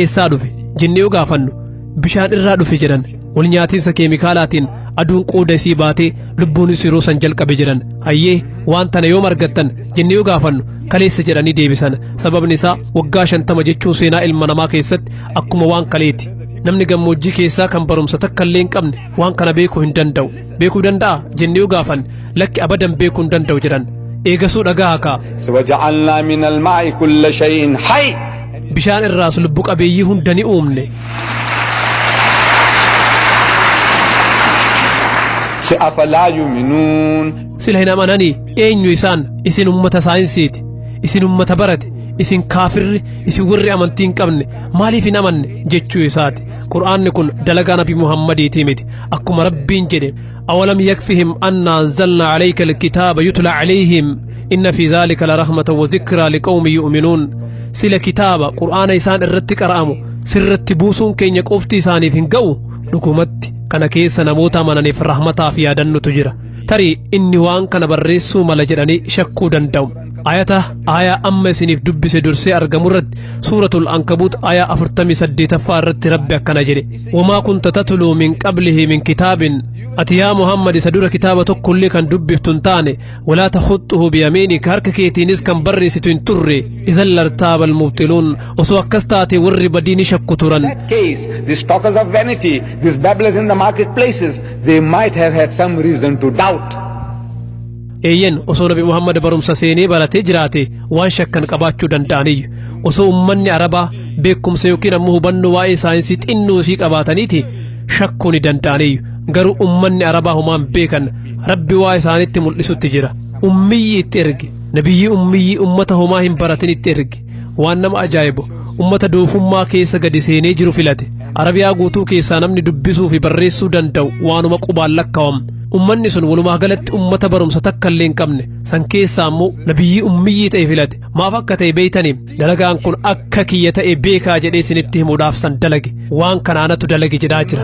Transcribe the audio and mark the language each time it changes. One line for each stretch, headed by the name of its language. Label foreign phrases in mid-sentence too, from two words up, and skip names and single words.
Oromo: eessaa dhufe jennee yoo gaafannu bishaan irraa dhufe jedhan wal nyaatiinsa keemikaalaatiin aduun qooda isii baatee lubbuunis yeroo san jalqabe jedhan hayyee waan tana yoom argattan jennee yoo gaafannu kaleessa jedhanii deebisan sababni isaa waggaa 50 jechuun seenaa ilma namaa keessatti akkuma waan kaleeti namni gammoojjii keessaa kan barumsa takka illee hin qabne waan kana beekuu hin danda'u beekuu danda'a jennee yoo gaafanne lakki abadan beekuu hin danda'u jedhan eegasuu dhagaa hakaa
Arabic: وجعلنا من الماء كل شيء حي
Oromo: bishaan irraas lubbu qabeeyyii hunda ni uumne
Arabic: أفلا يؤمنون
Oromo: sila hin amananii eenyu isaan isin ummata saayinsiiti isin ummata barate isin kaafirri isin warri amantii hin qabne maaliif hin amanne jechuu isaati qur'aanni kun dalagaa nabi muhammadiitii miti akkuma rabbiin jedhe awalam
Arabic: يكفهم أنا أنزلنا عليك الكتاب يتلى عليهم إن في ذلك لرحمة وذكرى لقوم يؤمنون
Oromo: sila kitaaba qur'aana isaan irratti qara'amu sirratti buusuun keenya qofti isaaniif hin ga'u dhugumatti kana keessa namoota amananiif rahmataa fi yaadannutu jira tarii inni waan kana barreessuu mala jedhanii shakkuu danda'u aayaa amma isiniif dubbise dursee argamu irratti
Arabic: سورة العنكبوت
Oromo: aayaa 48ffaa irratti rabbi akkana jedhe
Arabic: وما كنت تتلو من قبله من كتاب
Oromo: ati yaa muhammad isa dura kitaaba tokkollee kan dubbiftu hin taane
Arabic: ولا تخطه بيمينك
Oromo: harka keetiinis kan barreessitu hin turre
Arabic: إذا لارتاب المبطلون
Oromo: osoo akkas taate warri badii ni shakku turan
English: these talkers of vanity, these babblers in the marketplaces, they might have had some reason to doubt.
Oromo: eeyyen osoo nabi muhammad barumsa seenee baratee jiraate waan shakkan qabaachuu danda'aniyyu osoo ummanni arabaa beekumsa yookiin ammoo hubannoo waa'ee saayinsii xinnoo isii qabaataniiti shakkuu ni danda'aniyyu garuu ummanni arabaa humaan beekan rabbi waa isaanitti mul'isutti jira ummiyyi itti erge
Arabic: نبي أمي
Oromo: ummata humaa hin baratin itti erge waan nama ajaa'ibu ummata doofummaa keessa gadi seenee jiru filate arabiyaa guutuu keessaa namni dubbisuu fi barreessuu danda'u waanuma qubaan lakkaawam ummanni sun walumaa galatti ummata barumsa takka illee hin qabne san keessaa ammoo
Arabic: نبي أمي
Oromo: ta'e filate maaf akka ta'e beeytanii dalagaan kun akka kiyya ta'e beekaa jedhee isinitti himuudhaaf san dalage waan kanaanatu dalage jedhaa jira